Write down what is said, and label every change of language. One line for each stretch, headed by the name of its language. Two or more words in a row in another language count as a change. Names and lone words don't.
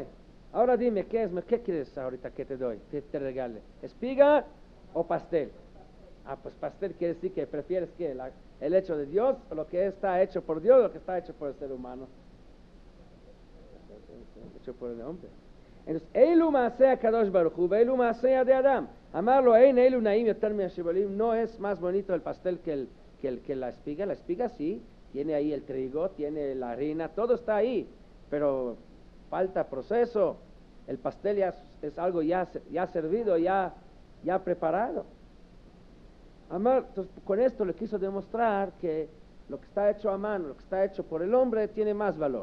Spanish: Ahora dime, ¿qué quieres ahorita que te doy? Que te regale, ¿espiga o pastel? Pues pastel quiere decir que prefieres que el hecho de Dios, o lo que está hecho por Dios, o lo que está hecho por el ser humano. Hecho por el hombre. Entonces,
Hebrew: אלו מעשה קדוש ברוך הוא, אלו מעשה דאדם. אמר לו, אלו נאים יותר מהשיבולים,
Spanish: no es más bonito el pastel que la espiga. La espiga sí, tiene ahí el trigo, tiene la harina, todo está ahí, pero falta proceso. El pastel ya es algo ya servido, ya preparado. Entonces, con esto le quiso demostrar que lo que está hecho a mano, lo que está hecho por el hombre, tiene más valor.